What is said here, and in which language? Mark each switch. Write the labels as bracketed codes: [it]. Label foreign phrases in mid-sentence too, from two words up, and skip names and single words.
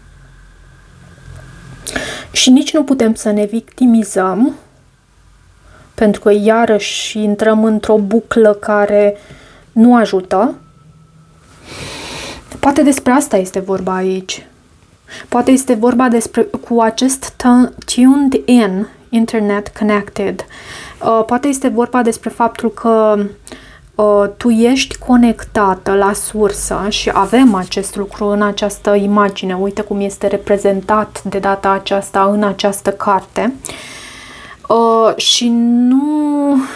[ro] Și nici nu putem să ne victimizăm, pentru că iarăși intrăm într-o buclă care nu ajută. Poate despre asta este vorba aici. Poate este vorba despre, cu acest [en] tuned in, internet connected. [ro] Poate este vorba despre faptul că tu ești conectată la sursă și avem acest lucru în această imagine. Uite cum este reprezentat de data aceasta în această carte. Și nu...